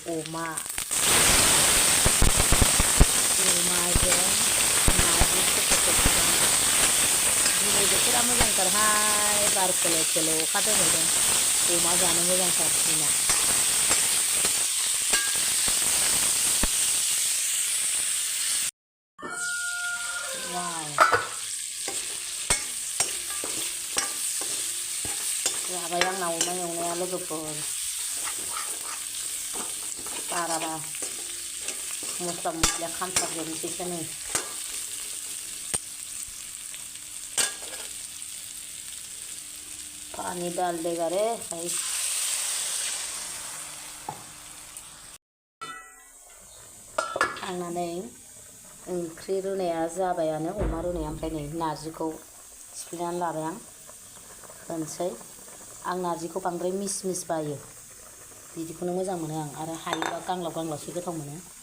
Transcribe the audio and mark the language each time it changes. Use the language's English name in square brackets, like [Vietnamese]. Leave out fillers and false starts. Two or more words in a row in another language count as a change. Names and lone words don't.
[Bodo] अमाजों नाजों दिनै बोथोरा मोजांथारहाय बार खोलो खोलो अखा दोमैदों अमा जानो मोजांथार दिना जाबाय आंना अमा एवनाया लोगोफोर बाराबा मस्ला मस्लिया खामथारजोबनोसैसो नै [Hindi] पानी डाल देगा रे भाई [Bodo] आंना नै ओंख्रि रुनाया जाबायानो अमा रुनाया ओमफ्राय नै नारजिखौ सिफ्लेनानै लाबाय आं होनसै आं नारजिखौ बांद्राय मिस मिस बायो बिदिखौनो मोजां मोनो आं आरो हायोबा गांलाब गांलाबसो गोथाव मोनो